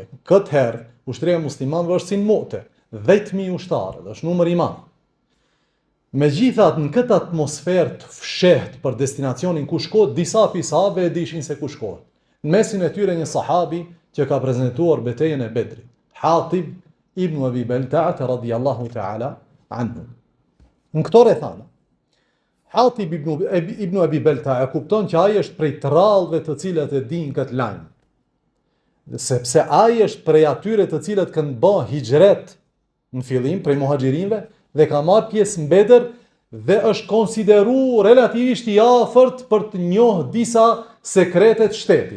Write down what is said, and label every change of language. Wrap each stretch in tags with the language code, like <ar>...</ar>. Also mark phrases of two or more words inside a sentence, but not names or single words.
<sq>Këtë herë ushtria e muslimanëve është si në mote, 10.000 ushtarë, është numër i madh. Megjithatë, në këtë atmosferë të fshehtë për destinacionin ku shkohet, disa sahabe e dishin se ku shkohet. Në mesin e tyre një sahabi që ka prezantuar betejën e Bedrit, Hatib ibn Abi Balta'a</sq> <ar>رضي الله تعالى عنه.</ar> <sq>Në këto rrethana, Hatib ibn Abi Balta'a kupton që ai është prej të rrallëve të cilët e dinë këtë lajm. Sepse ai është prej atyre të cilët kanë bë hijret në fillim, prej muhaxhirinëve, dhe ka marrë pjesë në Bedër dhe është konsideruar relativisht i afërt për të njohur disa sekrete të shtetit.</sq>